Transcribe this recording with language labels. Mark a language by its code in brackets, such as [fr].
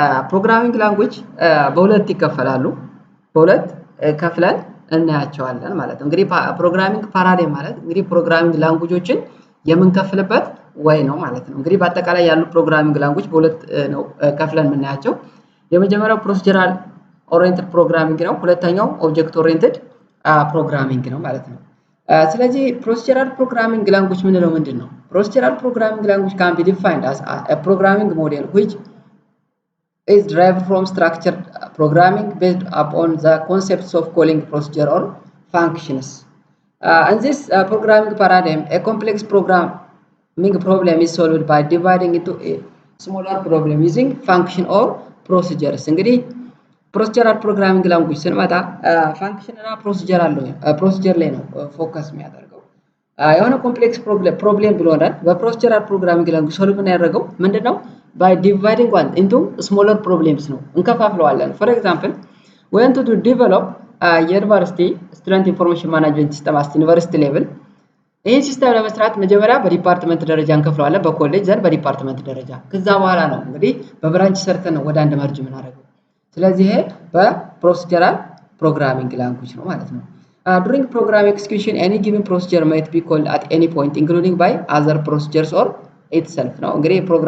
[am] ፕሮግራሚንግ ላንጉጅ በሁለት ይከፈላሉ። በሁለት ከፍለን እናያቸዋለን ማለት ነው። እንግዲህ ፕሮግራሚንግ ፓራዳይም ማለት እንግዲህ ፕሮግራሚንግ ላንጉጆችን የምንከፍልበት ወይ ነው ማለት ነው። እንግዲህ በአጠቃላይ ያሉ ፕሮግራሚንግ ላንጉጅ በሁለት ነው ከፍለን የምናያቸው። የመጀመሪያው ፕሮሲጀራል ኦሪየንትድ ፕሮግራሚንግ ነው። ሁለተኛው ኦብጀክት ኦሪየንትድ ፕሮግራሚንግ ነው ማለት ነው። ስለዚህ ፕሮሲጀራል ፕሮግራሚንግ ላንጉጅ ምንለው ምንድነው? [en] ፕሮሲጀራል ፕሮግራሚንግ ላንጉጅ can be defined as a programming model which is derived from structured programming based upon the concepts of calling procedure or functions. In this programming paradigm, a complex programming problem is solved by dividing into a smaller problem using function or procedures. [am] እንግዲህ ፕሮሲጀራል ፕሮግራሚንግ ላንጉጅ ስንመጣ ፋንክሽን እና ፕሮሲጀር ላይ ነው ፎከስ የሚያደርገው። የሆነ ኮምፕሌክስ ፕሮብሌም ብሎናል። በፕሮሲጀራል ፕሮግራሚንግ ላንጉጅ ሶልቭ ያደረገው ምንድነው? ባይ ዲቫይዲንግ ዋን ኢንቱ ስሞለር ፕሮብሌምስ ነው፣ እንከፋፍለዋለን። ፎር ኤግዛምፕል [en] we want to develop [am] የዩኒቨርሲቲ ስቱደንት ኢንፎርሜሽን ማኔጅመንት ሲስተም አት ዩኒቨርሲቲ ሌቭል። ይህን ሲስተም ለመስራት መጀመሪያ በዲፓርትመንት ደረጃ እንከፍለዋለን፣ በኮሌጅ ዘንድ በዲፓርትመንት ደረጃ። ከዛ በኋላ ነው እንግዲህ በብራንች ሰርተን ነው ወደ አንድ መርጅ የምናደርገው። ስለዚህ ይሄ በፕሮሲጀራል ፕሮግራሚንግ ላንጉጅ ነው ማለት ነው። [en] during program execution any given procedure might be called at any point including by other procedures or itself [am] ነው። እንግዲህ